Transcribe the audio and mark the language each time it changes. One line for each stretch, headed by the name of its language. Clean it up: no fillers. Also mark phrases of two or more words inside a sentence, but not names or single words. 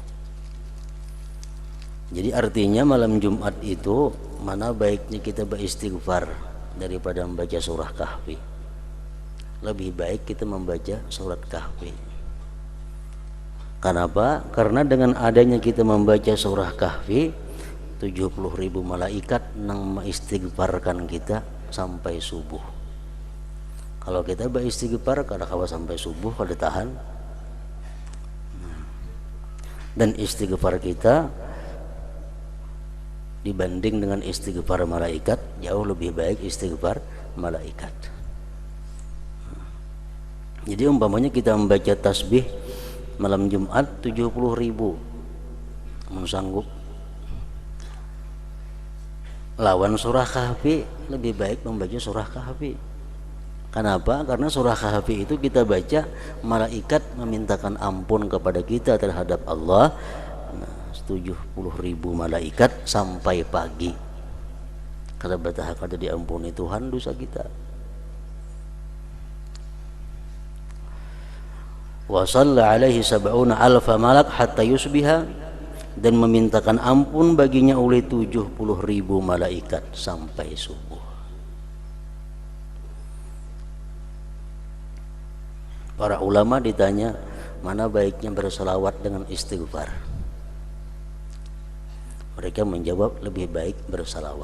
Indonesian: Jadi artinya malam Jumat itu mana baiknya kita beristighfar daripada membaca surah Kahfi. Lebih baik kita membaca surat Kahfi. Kenapa? Karena dengan adanya kita membaca surah Kahfi, 70.000 malaikat nang mengistighfarkan kita sampai subuh.
Banjar: Kalau kita beristighfar kada kawa sampai subuh kada tahan.
Indonesian: Dan istighfar kita dibanding dengan istighfar malaikat jauh lebih baik istighfar malaikat. Jadi umpamanya kita membaca tasbih malam Jumat 70.000, mun sanggup lawan surah Kahfi, lebih baik membaca surah Kahfi. Kenapa? Karena surah Kahfi itu kita baca, malaikat memintakan ampun kepada kita terhadap Allah 70.000 malaikat sampai pagi.
Banjar: Kata betah kada diampuni Tuhan dosa kita.
Arabic: وصلّى عليه سبعون ألف ملك حتى يصبح,
Indonesian: dan memintakan ampun baginya oleh 70.000 malaikat sampai subuh. Para ulama ditanya mana baiknya berselawat dengan istighfar, mereka menjawab lebih baik berselawat.